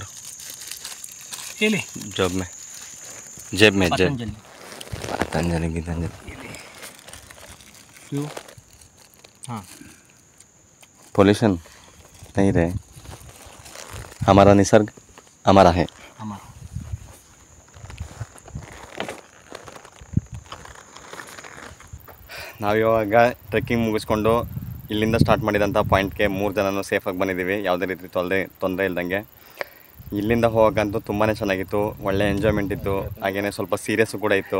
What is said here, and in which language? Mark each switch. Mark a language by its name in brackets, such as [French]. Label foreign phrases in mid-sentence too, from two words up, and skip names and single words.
[Hindi] ये ले जेब में पतंजलि क्यों? हाँ, पोल्यूशन नहीं रहे, हमारा निसर्ग हमारा है. हमारा [Kannada] ನಾವಿವಾಗ ಟ್ರೆಕ್ಕಿಂಗ್ ಮುಗಿಸ್ಕೊಂಡು ಇಲ್ಲಿಂದ ಸ್ಟಾರ್ಟ್ ಮಾಡಿದಂಥ ಪಾಯಿಂಟ್ಗೆ 3 ಜನನೂ ಸೇಫಾಗಿ ಬಂದಿದ್ದೀವಿ, ಯಾವುದೇ ರೀತಿ ತೊಂದರೆ ಇಲ್ದಂಗೆ. ಇಲ್ಲಿಂದ ಹೋಗೋಕ್ಕಂತೂ ತುಂಬಾ ಚೆನ್ನಾಗಿತ್ತು, ಒಳ್ಳೆ ಎಂಜಾಯ್ಮೆಂಟ್ ಇತ್ತು, ಹಾಗೆಯೇ ಸ್ವಲ್ಪ ಸೀರಿಯಸ್ಸು ಕೂಡ ಇತ್ತು.